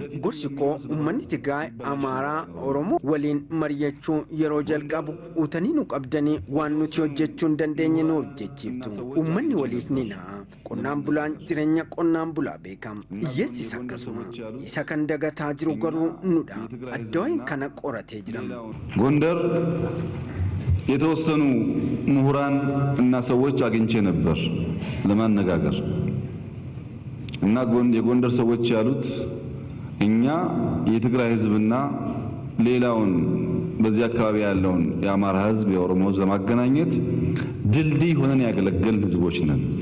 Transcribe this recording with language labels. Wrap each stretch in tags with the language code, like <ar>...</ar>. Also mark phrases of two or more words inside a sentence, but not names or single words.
<om>Gorsi koo uummanni Tigraay Amaaraa Oromoo waliin mari'achuu yeroo jalqabu utanii nu qabdanii waan nuti hojjechuu hin dandeenye nu hojjechiiftu. Uummanni waliif ni na'a. Qonnaan bulaan jireenya qonnaan bulaa beekam. Hiyyeessis akkasuma. Isa kan dagataa jiru garuu nudha. Addawayin kana qoratee jiram.</om> <am>ጎንደር የተወሰኑ ምሁራን እና ሰዎች አግኝቼ ነበር ለማነጋገር እና የጎንደር ሰዎች ያሉት እኛ የትግራይ ህዝብና ሌላውን በዚህ አካባቢ ያለውን የአማራ ህዝብ የኦሮሞ ህዝብ ለማገናኘት ድልድይ ሆነን ያገለገልን ህዝቦች ነን።</am>